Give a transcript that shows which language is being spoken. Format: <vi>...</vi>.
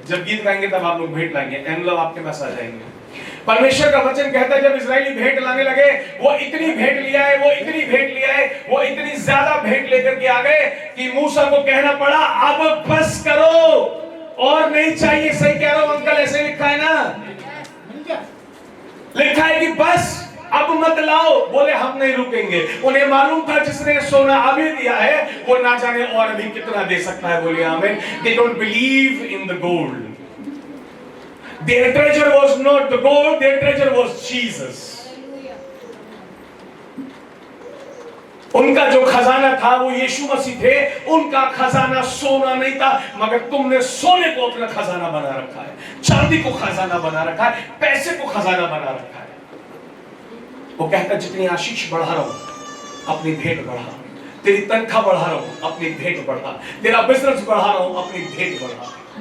<hi>जब गीत गाएंगे तब आप लोग भेंट लाएंगे, एनवलप आपके पास आ जाएंगे। परमेश्वर का वचन कहता है जब इस्राएली भेंट लाने लगे, वो इतनी भेंट लिया है, वो इतनी भेंट लिया है, वो इतनी ज्यादा भेंट लेकर के आ गए कि मूसा को कहना पड़ा अब बस करो और नहीं चाहिए। सही कह रहा हूं अंकल, ऐसे लिखा है ना, लिखा है कि बस अब मत लाओ। बोले हम नहीं रुकेंगे। उन्हें मालूम था जिसने सोना अभी दिया है वो ना जाने और अभी कितना दे सकता है। बोलिए आमीन।</hi> <en>They don't believe in the gold. Their treasure was not the gold, their treasure was</en> <hi>Jesus. उनका जो खजाना था वो यीशु मसीह थे। उनका खजाना सोना नहीं था, मगर तुमने सोने को अपना खजाना बना रखा है, चांदी को खजाना बना रखा है, पैसे को खजाना बना रखा है। वो कहता जितनी आशीष बढ़ा रहा हूं अपनी भेंट बढ़ा, तेरी तनख्वाह बढ़ा रहा हूं अपनी भेंट बढ़ा, तेरा बिजनेस बढ़ा रहा हूं अपनी भेंट बढ़ा।</hi>